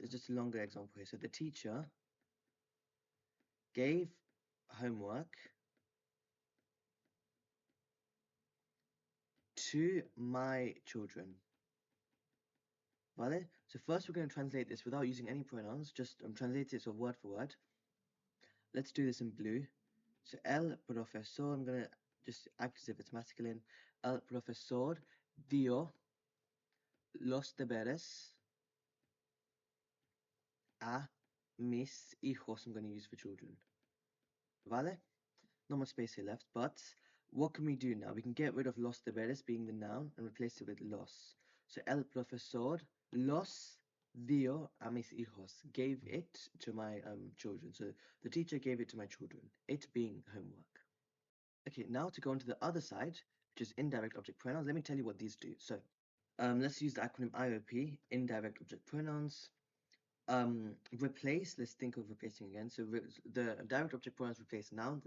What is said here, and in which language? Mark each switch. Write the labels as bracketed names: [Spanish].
[English] It's just a longer example here. So the teacher gave homework to my children. [Spanish] Vale? [English] So first we're going to translate this without using any pronouns, just translate it so word for word. Let's do this in blue. So [Spanish] el profesor, [English] I'm going to just act as if it's masculine. [Spanish] El profesor dio los deberes a mis hijos, [English] I'm going to use for children. [Spanish] Vale? [English] Not much space here left, but what can we do now? We can get rid of [Spanish] los deberes [English] being the noun and replace it with los. So [Spanish] el profesor los dio a mis hijos, [English] gave it to my children. So the teacher gave it to my children, it being homework. Okay, now to go on to the other side, which is indirect object pronouns, let me tell you what these do. So Let's use the acronym IOP, indirect object pronouns. Replace, let's think of replacing again. So the direct object pronouns replace nouns.